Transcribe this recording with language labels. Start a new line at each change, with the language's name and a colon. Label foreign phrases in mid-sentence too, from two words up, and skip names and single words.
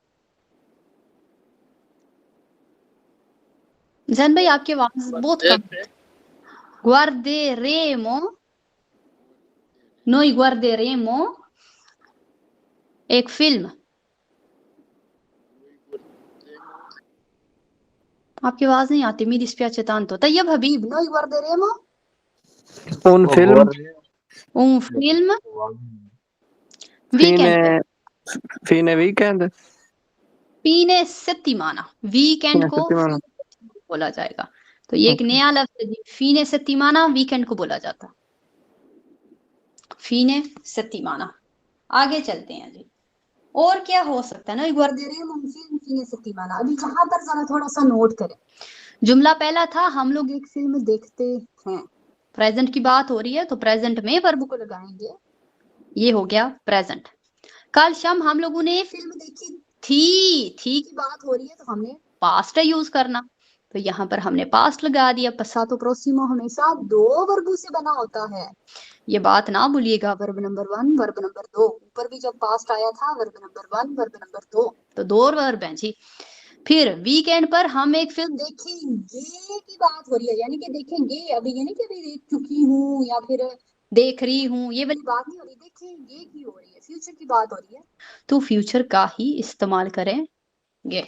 Hindi: जैन भाई आपकी आवाज बहुत कम।
Italian: guarderemo, noi guarderemo
Hindi: एक फिल्म। आपकी आवाज नहीं आती,
Italian: mi dispiace tanto। तैयब हबीब, noi guarderemo Un film un film weekend पे, fine weekend, fine settimana, वीकेंड fine
Hindi: को
Italian: settimana.
Hindi: बोला जाएगा। तो ये एक Okay. नया लफ्ज है जी,
Italian: fine settimana
Hindi: वीकेंड को बोला जाता है,
Italian: fine settimana.
Hindi: आगे चलते हैं जी, और क्या हो सकता है ना,
Italian: guarderemo un film fine settimana.
Hindi: अभी यहाँ पर जरा थोड़ा सा नोट करें। जुमला पहला था हम लोग एक फिल्म देखते हैं, प्रेजेंट की बात हो रही है तो प्रेजेंट में वर्ब को लगाएंगे, ये हो गया प्रेजेंट। कल शाम हम लोगों ने फिल्म देखी थी की बात हो रही है तो हमने पास्ट यूज करना, तो यहाँ पर हमने पास्ट लगा दिया।
Italian: passato prossimo
Hindi: हमेशा 2 वर्बों से बना होता है, ये बात ना भूलिएगा।
English: verb number
Hindi: 1,
English: verb number
Hindi: 2, ऊपर भी जब पास्ट आया था
English: verb number
Hindi: 1,
English: verb number
Hindi: 2, तो 2 वर्ब हैं जी। फिर वीकेंड पर हम एक फिल्म देखेंगे की बात हो रही है, यानी कि देखेंगे, अभी ये नहीं कि अभी देख चुकी हूँ या फिर देख रही हूँ, ये वाली बात नहीं हो रही, देखेंगे की हो रही है, फ्यूचर की बात हो रही है, तो फ्यूचर का ही इस्तेमाल करेंगे।